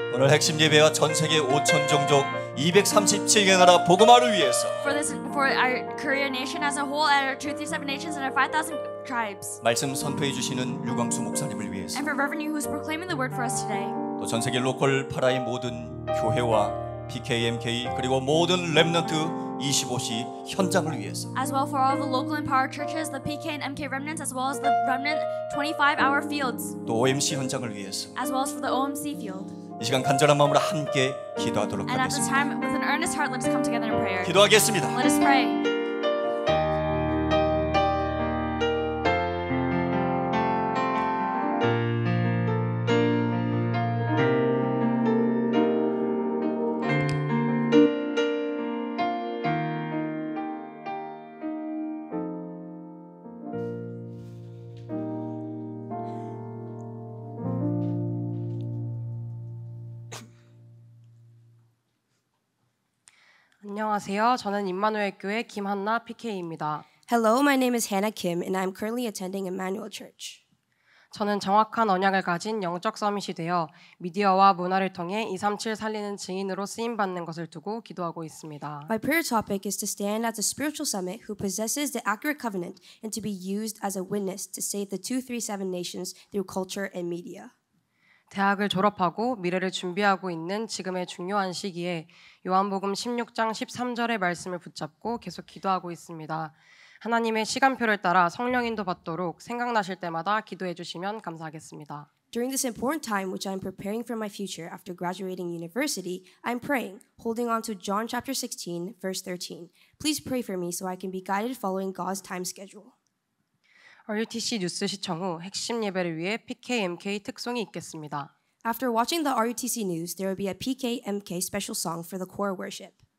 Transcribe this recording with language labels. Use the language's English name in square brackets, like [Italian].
[Korean] 오늘 핵심 예배와 전 세계 5천 종족 237개 나라 복음화를 위해서 [English] for our Korean nation as a whole, and our 237 nations and our 5,000 tribes, [Korean] 말씀 선포해 주시는 류광수 목사님을 위해서 [English] and for Reverend Yu, who's proclaiming the word for us today, [Korean] 또 전 세계 로컬 파라의 모든 교회와 PKMK 그리고 모든 렘넌트 25시 현장을 위해서 [English] as well for all the local and power churches, the PK and MK remnants, as well as the remnant 25-hour fields, [Korean] 또 OMC 현장을 위해서 [English] as well as for the OMC field. [Korean] 이 시간 간절한 마음으로 함께 기도하도록 [English] And at this time, with an earnest heart, let us come together in prayer. [Korean] 기도하겠습니다. [English] Let us pray. [Korean] 안녕하세요. 저는 임마누엘 교회 김한나 PK입니다. [English] Hello, my name is Hannah Kim, and I'm currently attending Emmanuel Church. [Korean] 저는 정확한 언약을 가진 영적 서밋이 되어 미디어와 문화를 통해 237 살리는 증인으로 쓰임받는 것을 두고 기도하고 있습니다. [English] My prayer topic is to stand as a spiritual summit who possesses the accurate covenant and to be used as a witness to save the 237 nations through culture and media. [Korean] 대학을 졸업하고 미래를 준비하고 있는 지금의 중요한 시기에 요한복음 16장 13절의 말씀을 붙잡고 계속 기도하고 있습니다. 하나님의 시간표를 따라 성령 인도 받도록 생각나실 때마다 기도해 주시면 감사하겠습니다. [English] During this important time which I'm preparing for my future after graduating university, I'm praying, holding on to John chapter 16, verse 13. Please pray for me so I can be guided following God's time schedule. [Korean] RUTC 뉴스 시청 후 핵심 예배를 위해 PKMK 특송이 있겠습니다. [English] After watching the RUTC news, there will be a PKMK special song for the core worship.